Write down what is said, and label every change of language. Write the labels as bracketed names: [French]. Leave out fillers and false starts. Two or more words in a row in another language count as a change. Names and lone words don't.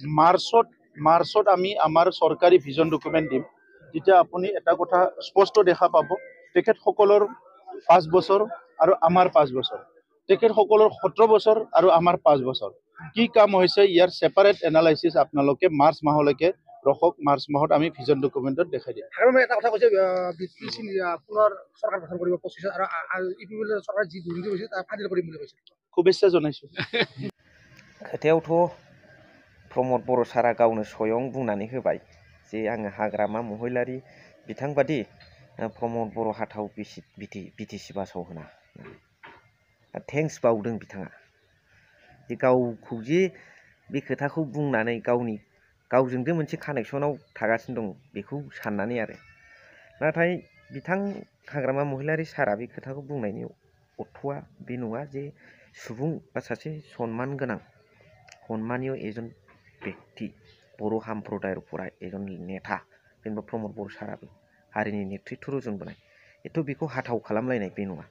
[Assamese] মাৰ্চত আমি আমাৰ চৰকাৰী [English] vision document [Assamese] দিম যেতিয়া আপুনি এটা কথা স্পষ্ট দেখা পাব তেখেতসকলৰ 5 বছৰ আৰু আমাৰ 5 বছৰ তেখেতসকলৰ 17 বছৰ আৰু আমাৰ 5 বছৰ কি কাম হৈছে ইয়াৰ [English] separate analysis [Assamese] আপোনালোকে মাৰ্চ মাহলৈকে ৰখক মাৰ্চ মাহত আমি [English] vision document-ot [Assamese] দেখাই দিম আৰু এটা কথা কৈছে বিটিসি পুনৰ চৰকাৰ গঠন কৰিব 25 আৰু ইপিএল চৰকাৰ যি দুৰ্নীতি হৈছে তাৰ ফাদিল কৰিম বুলি কৈছে শুভেচ্ছা জনাইছো [Bodo] खोथायावथ' प्रमद बर' सारा गावनो स्वयं बुंनानै होबाय जे आङो हाग्रामा महिलारि बिथांबादि प्रमद बर' हाथाव बिटिसि बासाव होना थेंक्स बावदों बिथाङा जे गावखौ जे बे खोथाखौ बुंनानै गावजोंदो मोनसे कानेक्सनाव थागासिनो दं बेखौ साननानै आरो नाथाय बिथां हाग्रामा महिलारि सारा बे खोथाखौ बुंनायनि अर्थ'आ बे नङा जे सुबुं बा सासे सन्मान गोनां सम्मानीय एजन व्यक्ति बर' हाम्प्रदायफोरा एजन नेता जेनेबा प्रमद बर' साराबो हारिनि नेतृत्व रुजुनबोनाय एथ' बेखौ हाथाव खालामलायनाय बे नङा।